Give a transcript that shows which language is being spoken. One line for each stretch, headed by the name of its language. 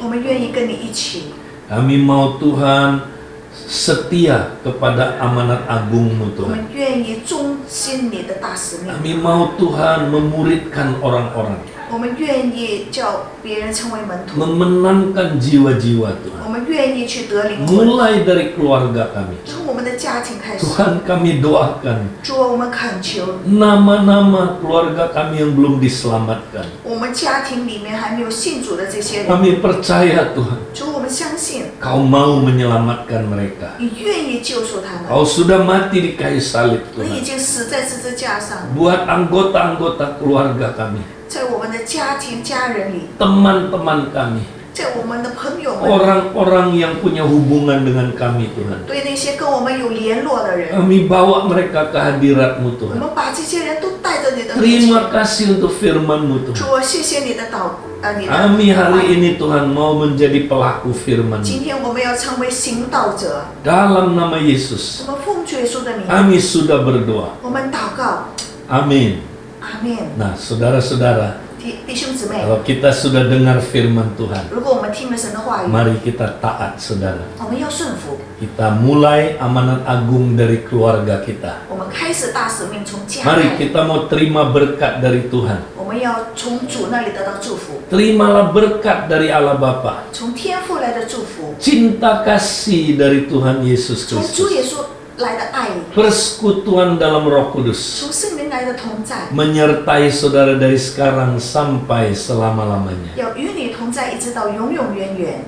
Chinese: 我们愿意跟你一起，
Indonesian: Kami mau Tuhan setia kepada amanat agung-Mu Tuhan.
Chinese: 们愿意忠心你的大使命，
Indonesian: Kami mau Tuhan memuridkan orang-orang,
Chinese: 我们愿意叫别人成为门徒，
Indonesian: memenangkan jiwa-jiwa
Chinese: 我
Indonesian: Tuhan.
Chinese: 们愿意去得灵魂，
Indonesian: Mulai dari keluarga kami.
Chinese: 从我们的家庭开始。
Indonesian: Tuhan kami doakan
Chinese: 主啊，我们恳求，
Indonesian: nama-nama keluarga kami yang belum diselamatkan.
Chinese: 我们家庭里面还没有信主的这些人，
Indonesian: Kami percaya Tuhan,
Chinese: 主，我们相信
Indonesian: Kau mau menyelamatkan mereka.
Chinese: 你愿意救赎他们，
Indonesian: Kau sudah mati di kayu salib
Chinese: 你已
Indonesian: Tuhan.
Chinese: 经死在十字架上，
Indonesian: Buat anggota-anggota keluarga kami,
Chinese: 在我们的家庭家人里，
Indonesian: teman-teman kami,
Chinese: 在我们的朋友们，
Indonesian: orang-orang yang punya hubungan dengan kami Tuhan.
Chinese: 对那些跟我们有联络的人，
Indonesian: Kami bawa mereka ke hadirat-Mu
Chinese: 我
Indonesian: Tuhan.
Chinese: 们把这些人都带着你的面
Indonesian: Terima
Chinese: 前。
Indonesian: kasih untuk firman-Mu
Chinese: 主
Indonesian: Tuhan.
Chinese: 啊，谢谢你的你的
Indonesian: Kami
Chinese: 话
Indonesian: hari
Chinese: 语。
Indonesian: ini Tuhan mau menjadi pelaku firman-Mu.
Chinese: 今天我们要成为行道者，
Indonesian: Dalam nama Yesus,
Chinese: 我们奉主耶稣的名，
Indonesian: kami sudah berdoa.
Chinese: 我们祷告，
Indonesian: Amin.
Chinese: 阿门。
Indonesian: Nah, saudara-saudara,
Chinese: 弟兄姊妹，
Indonesian: kalau kita sudah dengar firman Tuhan,
Chinese: 如果我们听了神的话语，
Indonesian: mari kita taat, saudara.
Chinese: 我们要顺服，
Indonesian: Kita mulai amanat agung dari keluarga kita.
Chinese: 我们开始大使命从家
Indonesian: Mari
Chinese: 来，
Indonesian: kita mau terima berkat dari Tuhan.
Chinese: 我们要从主那里得到祝福，
Indonesian: Terimalah berkat dari Allah Bapa.
Chinese: 从天父来的祝福，
Indonesian: Cinta kasih dari Tuhan Yesus
Chinese: 从主
Indonesian: Kristus.
Chinese: 耶稣来的爱，
Indonesian: Persekutuan dalam Roh Kudus
Chinese: 从圣灵来的同在，
Indonesian: menyertai saudara dari sekarang sampai selama-lamanya.
Chinese: 要与你同在，一直到永永远远。